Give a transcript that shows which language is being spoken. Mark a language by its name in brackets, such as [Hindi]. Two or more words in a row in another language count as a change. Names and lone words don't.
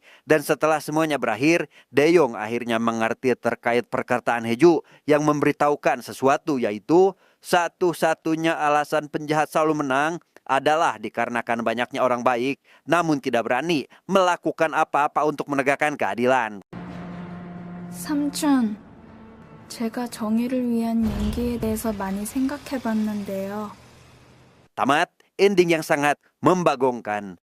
[Indonesian] Dan setelah semuanya berakhir, Deyong akhirnya mengerti terkait perkataan Heju yang memberitahukan sesuatu, yaitu satu-satunya alasan penjahat selalu menang adalah dikarenakan banyaknya orang baik namun tidak berani melakukan apa-apa untuk menegakkan keadilan. [Korean] 삼촌, 제가 정의를 위한 용기에 대해서 많이 생각해 봤는데요. [Indonesian] Tamat, ending yang sangat membagongkan.